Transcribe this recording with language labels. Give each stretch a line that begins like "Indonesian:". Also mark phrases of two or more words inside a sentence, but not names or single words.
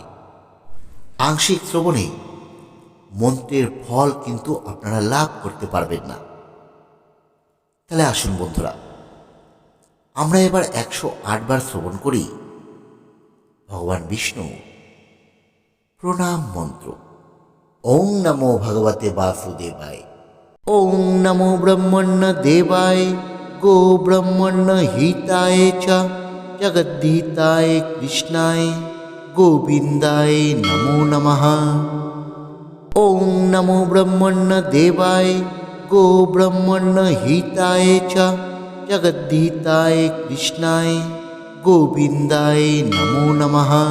Bangla: আংশিক শ্রবণে মন্ত্রের ফল কিন্তু আপনারা লাভ করতে পারবেন না। তাহলে আসুন বন্ধুরা, আমরা এবার 108 বার শ্রবণ করি ভগবান বিষ্ণু প্রণাম মন্ত্র।
Sanskrit: ওং নমো ভগবতে বাসুদেবায়। ওং নমো ব্রহ্মণ্য দেবায় গো ব্রহ্মণ্য হিতায় চ জগদ্ধিতায় কৃষ্ণায় গোবিন্দায় নমো নমঃ। ওং নমো ব্রহ্মণ্য দেবায় গো ব্রহ্মণ্য হিতায় চ জগদ্ধিতায় কৃষ্ণায় গোবিন্দায় নমো নমঃ।